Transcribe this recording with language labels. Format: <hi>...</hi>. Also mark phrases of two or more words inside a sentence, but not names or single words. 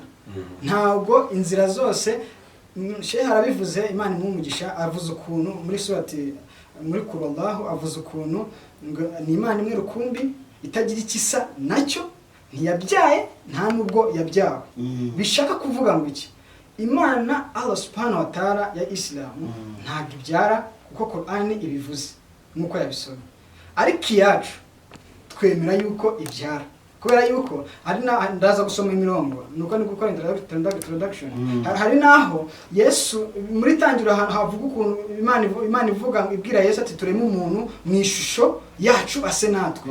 <rw>Ntabwo inzira zose, shehe arabivuze, Imana imumugisha, avuze ukuntu muri surati, muri Qur'an avuze ukuntu ni Imana imwe rukumbi itagira ikisa nacyo, ntiyabyaye nta nubwo yabyawe. Bishaka kuvuga ngo iki? Imana</rw> <ar>الله سبحانه وتعالى</ar> <rw>ya Islamu ntabwo ibyara, kuko Qur'ani ibivuze nkuko yabisomye. Ariko iyacu twemera yuko ibyara, kubera yuko hari ndaza gusoma imirongo, nuko ni gukora introduction. Hari naho Yesu muri tangira havuga ukuntu Imana ivuga, ibwira Yesu ati tureme umuntu mu ishusho yacu ase natwe.</rw>